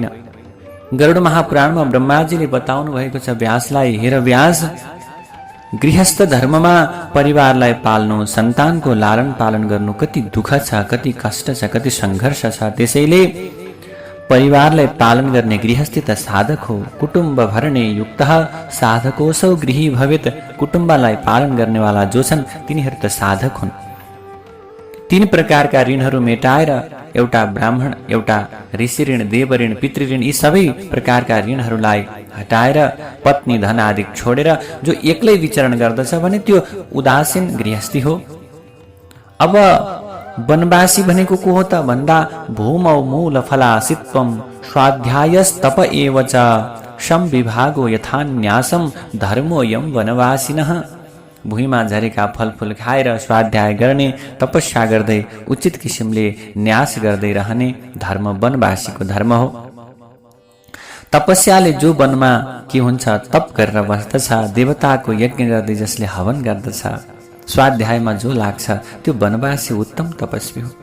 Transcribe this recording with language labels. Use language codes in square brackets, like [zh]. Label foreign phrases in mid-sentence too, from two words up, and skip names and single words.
[ne] गरुड महापुराणमा ब्रह्माजीले बताउनु भएको छ व्यासलाई, हेर व्यास, गृहस्थ धर्ममा परिवारलाई पाल्नु, सन्तानको लालन पालन गर्नु कति दुःख छ, कति कष्ट छ, कति सङ्घर्ष छ। त्यसैले परिवारलाई पालन गर्ने गृहस्थी त साधक हो। [sa] कुटुम्ब भरणे युक्त साधकोसौ गृही भवेत। [ne] कुटुम्बलाई पालन गर्नेवाला जो छन् तिनीहरू त साधक हुन्। 3 प्रकारका ऋणहरू मेटाएर, एउटा ब्राह्मण, एउटा ऋषि ऋण, देव ऋण, पितृ ऋण, यी सबै प्रकारका ऋणहरूलाई हटाएर पत्नी धन आदि छोडेर जो एक्लै विचरण गर्दछ भने त्यो उदासीन गृहस्थी हो। अब वनवासी भनेको को हो त भन्दा [sa] भूमौ मूल फलासित्वम स्वाध्यायस्तप एव च संविभागो यथान्यासम धर्मोऽयं वनवासिनः। [ne] भुइँमा झरेका फलफुल खाएर स्वाध्याय गर्ने, तपस्या गर्दै उचित किसिमले न्यास गर्दै रहने धर्म वनवासीको धर्म हो। तपस्याले जो वनमा के हुन्छ, तप गरेर बस्दछ, देवताको यज्ञ गर्दै जसले हवन गर्दछ, स्वाध्यायमा जो लाग्छ त्यो वनवासी उत्तम तपस्वी हो।